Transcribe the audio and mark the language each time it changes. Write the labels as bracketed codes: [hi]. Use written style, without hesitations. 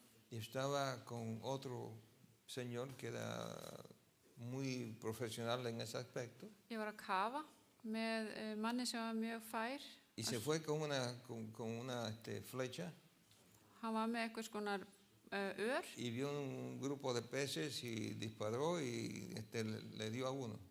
[es] y estaba con otro señor que era muy profesional en ese aspecto. [is] Ég var að kafa með manni sem var mjög fær. [es] Y se fue con una flecha [is] Hann var með eitthvað skonar ör [es] y vio un grupo de peces y disparó y le dio a uno.